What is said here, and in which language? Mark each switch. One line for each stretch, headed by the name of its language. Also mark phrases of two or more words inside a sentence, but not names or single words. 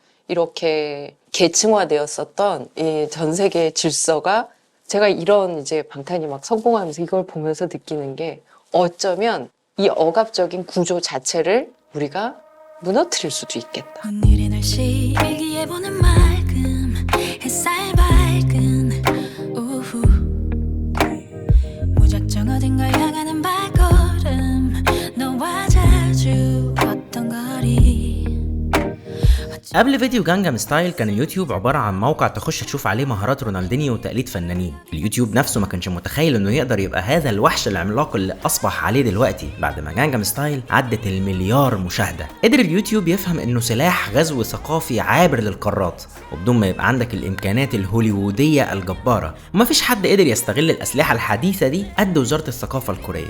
Korean: 이렇게 계층화되었었던 이 전 세계의 질서가 제가 이런 이제 방탄이 막 성공하면서 이걸 보면서 느끼는 게 어쩌면 이 억압적인 구조 자체를 우리가 무너뜨릴 수도 있겠다. 오늘의 날씨 일기에 보는 맑음 햇살 밝은 오후 무작정 어딘가 향하는 발걸음 너와 자주 걷던 거리.
Arabic: قبل فيديو جانجام ستايل كان اليوتيوب عبارة عن موقع تخش تشوف عليه مهارات رونالدينيو وتقليد فنانين. اليوتيوب نفسه ما كانش متخيل انه يقدر يبقى هذا الوحش العملاق اللي اصبح عليه دلوقتي بعد ما جانجام ستايل عدت المليار مشاهدة. قدر اليوتيوب يفهم انه سلاح غزو ثقافي عابر للقارات وبدون ما يبقى عندك الامكانات الهوليوودية الجبارة، ومفيش حد قدر يستغل الاسلحة الحديثة دي قد وزارة الثقافة الكورية.